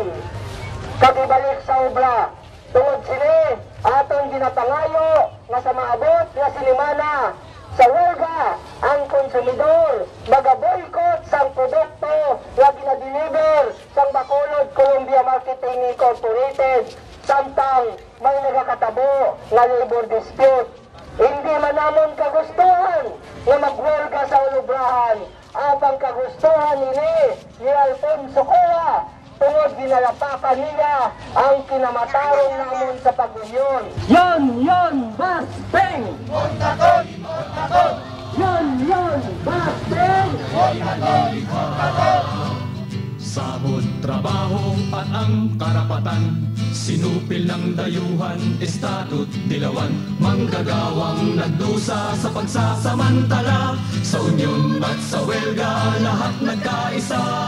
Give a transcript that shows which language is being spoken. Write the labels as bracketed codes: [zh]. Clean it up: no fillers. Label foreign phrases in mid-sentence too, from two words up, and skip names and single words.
[hil] Kagibalik sa obra, tungod sini, aton ginapangayo nga sa maabot na sinimana sa welga ang konsumidor mag-boycott sang produkto na ginadeliver sang Bacolod Colombia Marketing Incorporated samtang may nagakatabo na labor dispute. Hindi man namon abang kagustuhan ni Alfonso Cua, tungod ginalapakan nila ang kinamatarong namon sa pag-union. [tl] Yon, Basteng! Yon, Basteng! Sahod, trabaho at ang karapatan, sinupil ng dayuhan, estado't dilawan, manggagawang nagdusa sa pagsasamantala, sa unyon at sa welga lahat nagkaisa.